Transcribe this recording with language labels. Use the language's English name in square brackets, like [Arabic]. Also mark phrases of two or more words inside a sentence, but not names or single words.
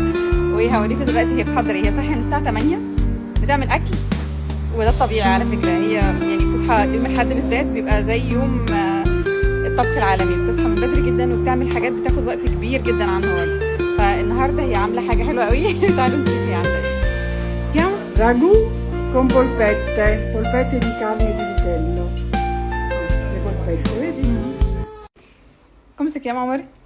[Arabic] وهوريكم دلوقتي هي بتحضر ايه. هي صاحيه من الساعه 8 بتعمل اكل، وده الطبيعي على فكره. هي يعني بتصحى يوم الاحد بالذات بيبقى زي يوم الطبخ العالمي. بتصحى من بدري جدا وبتعمل حاجات بتاخد وقت كبير جدا عن النهارده. فالنهارده هي عامله حاجه حلوه قوي. تعالوا نشوف هي عامله ايه. [Italian] Ragù con polpette di carne di vitello. Le polpette, vedi? [Arabic] امسك يا عمر.